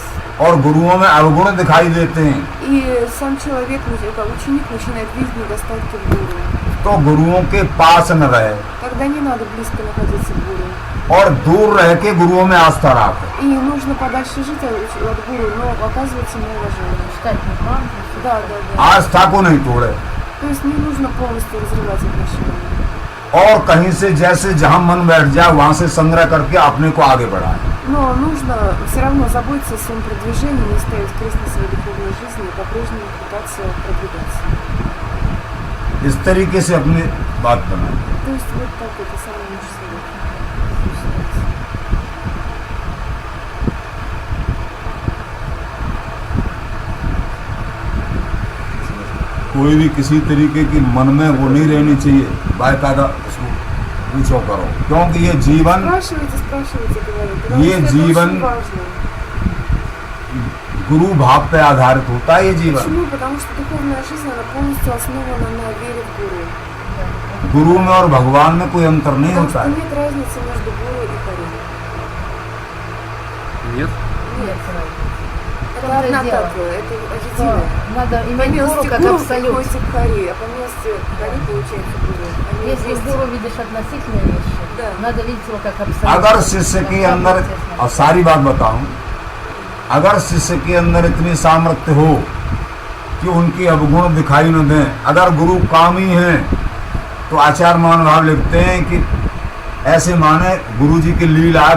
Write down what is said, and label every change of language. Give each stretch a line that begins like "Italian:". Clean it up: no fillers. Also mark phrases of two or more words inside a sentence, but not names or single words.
Hindi: और गुरुओं में अवगुण दिखाई देते हैं,
Russian: и сам человек, ученик начинает видеть недостатки в гуру,
Hindi: तो गुरुओं के पास न रहे
Russian: тогда не надо близко находиться в гуру.
Hindi: और दूर रह के गुरुओं में आस्था रखे।
Russian: И нужно подальше жить от гуру, но оказывать ему уважение. Читать мантры. Да, да, да.
Hindi: आस्था को नहीं तोड़े,
Russian: То есть не нужно полностью разрывать отношения.
Hindi: और कहीं से जैसे जहां मन बैठ जाए वहां से संग्रह करके अपने को आगे बढ़ाए।
Russian: Но нужно все равно заботиться о своем продвижении, не ставить крест на своей духовной жизни и по-прежнему пытаться продвигаться.
Hindi: इस तरीके से अपनी बात बनाए।
Russian: То есть вот так это самое лучшее совет.
Hindi: कोई भी किसी तरीके की मन में वो नहीं रहनी चाहिए, बाकायदा उसको पूछो करो, क्योंकि ये जीवन
Russian: Спрашивайте, говорите. Потому
Hindi: ये
Russian: что это
Hindi: जीवन
Russian: очень важно.
Hindi: गुरु भाव पे आधारित होता है। ये जीवन
Russian: Почему? Потому что духовная жизнь, она полностью основана на вере в гуру.
Hindi: गुरु में और भगवान में कोई अंतर नहीं
Russian: Потому
Hindi: होता
Russian: что
Hindi: है।
Russian: нет разницы между гуру и хари. Нет? Нет, Это том-то и одна дело. татва, это что единое. надо По иметь гуру милости как гуру абсолют. приходится к хари, а по милости хари получается гуру. Они Если вместе. гуру видишь относительные вещи, Да. надо видеть его как абсолют.
Hindi: अगर शिष्य के अंदर, और सारी बात बताऊं, अगर शिष्य के अंदर इतनी सामर्थ्य हो कि उनकी अवगुण दिखाई न दें, अगर गुरु कामी हैं तो आचार्य महानुभाव लिखते हैं कि ऐसे माने गुरु जी की लीला है।